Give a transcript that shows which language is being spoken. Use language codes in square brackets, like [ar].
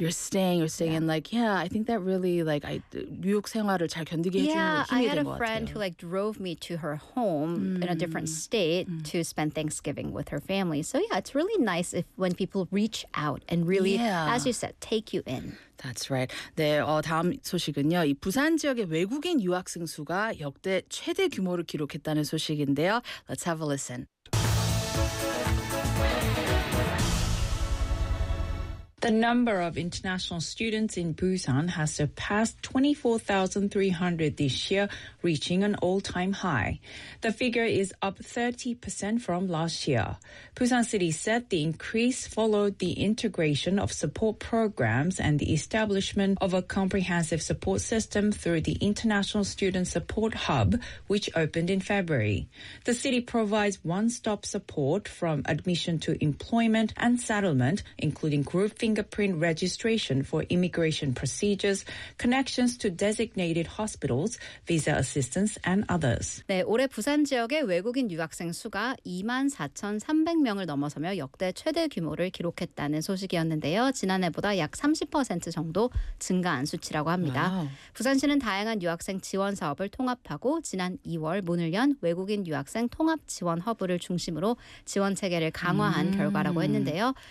[en] You're staying. Yeah. And like, yeah, I think that really like, [ko] 뉴욕 생활을 잘 견디게 해주는 힘이 된 것 같아요. [en] Yeah, I had a friend who like drove me to her home in a different state to spend Thanksgiving with her family. So yeah, it's really nice when people reach out and really, as you said, take you in. That's right. [ko] 네, 다음 소식은요. 이 부산 지역의 외국인 유학생 수가 역대 최대 규모를 기록했다는 소식인데요. [en] Let's have a listen. The number of international students in Busan has surpassed 24,300 this year, reaching an all-time high. The figure is up 30% from last year. Busan City said the increase followed the integration of support programs and the establishment of a comprehensive support system through the International Student Support Hub, which opened in February. The city provides one-stop support from admission to employment and settlement, including group fingerprinting, print registration for immigration procedures, connections to designated hospitals, visa assistance, and others. [ko] 네, 올해 부산 지역의 외국인 유학생 수가 24,300명을 넘어서며 역대 최대 규모를 기록했다는 소식이었는데요. 지난해보다 약 30% 정도 증가한 수치라고 합니다. [en] Wow. [ko] 부산시는 다양한 유학생 지원 사업을 통합하고 지난 2월 문을 연 외국인 유학생 통합 지원 허브를 중심으로 지원 체계를 강화한 결과라고 했는데요.